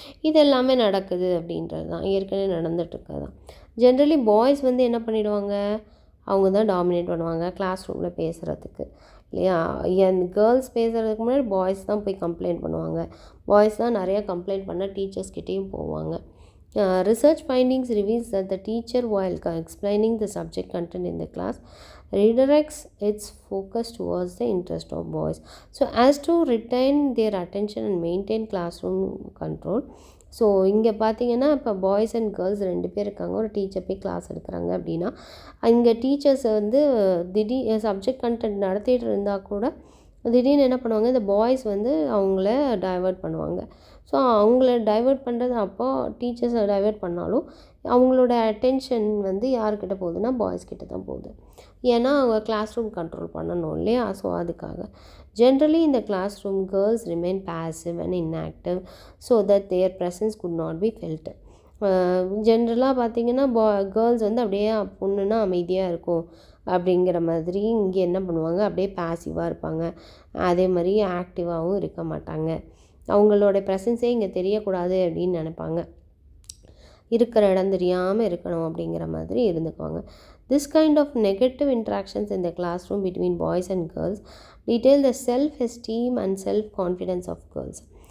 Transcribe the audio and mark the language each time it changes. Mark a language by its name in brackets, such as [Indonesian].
[Tamil] இது எல்லாமே நடக்குது அப்படின்றது தான், ஏற்கனவே நடந்துகிட்ருக்கிறது தான். ஜென்ரலி பாய்ஸ் வந்து என்ன பண்ணிவிடுவாங்க, அவங்க தான் டாமினேட் பண்ணுவாங்க கிளாஸ் ரூமில் பேசுகிறதுக்கு, இல்லையா? கேர்ள்ஸ் பேசுகிறதுக்கு முன்னாடி பாய்ஸ் தான் போய் கம்ப்ளைண்ட் பண்ணுவாங்க, பாய்ஸ் தான் நிறையா கம்ப்ளைண்ட் பண்ண டீச்சர்ஸ்கிட்டேயும் போவாங்க. [English] Research findings reveals that the teacher, while explaining the subject content in the class, redirects its focus towards the interest of boys, so as to retain their attention and maintain classroom control. [Tamil] So இங்கே பார்த்தீங்கன்னா இப்போ boys and girls 2 பேர் இருக்காங்க, ஒரு teacher போய் class எடுக்கிறாங்க அப்படின்னா இங்கே டீச்சர்ஸ் வந்து சப்ஜெக்ட் கண்டென்ட் நடத்திட்டு இருந்தால் கூட திடீர்னு என்ன பண்ணுவாங்க, இந்த பாய்ஸ் வந்து அவங்கள டைவர்ட் பண்ணுவாங்க. ஸோ அவங்கள டைவர்ட் பண்ணுறது அப்போ டீச்சர்ஸை டைவர்ட் பண்ணாலும் அவங்களோட அட்டென்ஷன் வந்து யார்கிட்ட போகுதுன்னா பாய்ஸ்கிட்ட தான் போகுது. ஏன்னா அவங்க கிளாஸ் ரூம் கண்ட்ரோல் பண்ணணும் இல்லையா? ஸோ அதுக்காக [English] generally in the classroom girls remain passive and inactive so that their presence could not be felt. [Tamil] ஜென்ரலாக பார்த்திங்கன்னா கேர்ள்ஸ் வந்து அப்படியே பொண்ணுன்னா அமைதியாக இருக்கும் அப்படிங்கிற மாதிரி இங்கே என்ன பண்ணுவாங்க, அப்படியே பேசிவாக இருப்பாங்க. அதே மாதிரி ஆக்டிவாகவும் இருக்க மாட்டாங்க. அவங்களோட ப்ரெசன்ஸே இங்கே தெரியக்கூடாது அப்படின்னு நினைப்பாங்க. இருக்கிற இடம் தெரியாமல் இருக்கணும் அப்படிங்கிற மாதிரி இருந்துக்குவாங்க. [English] This kind of negative interactions in the class room between boys and girls detail the self esteem and self confidence of girls.